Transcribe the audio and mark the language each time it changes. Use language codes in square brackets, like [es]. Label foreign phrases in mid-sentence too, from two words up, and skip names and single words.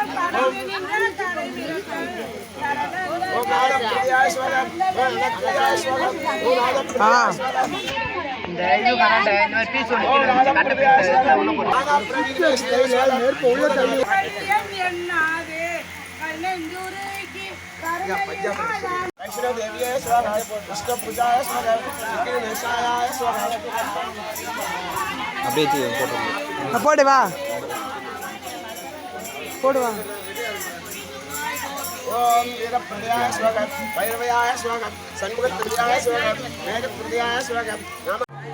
[ta] இந்த இது கரெக்டா இந்த பீஸ் ஒன்று கட்ட பீஸ் உள்ள போடு என்னாதே நெஞ்சுருகி கருணையினால [sa] वैष्णव देवी स्वाहा विष्णु पूजाय स्वाहा विघ्नेशाय स्वाहा [ta] அப்படியே தீ போடு வா போடுவா [sa] ओम वीरप्रदयाय स्वाहा भैरवयाय स्वाहा सन्मुखप्रदयाय स्वाहा मेघप्रदयाय स्वाहा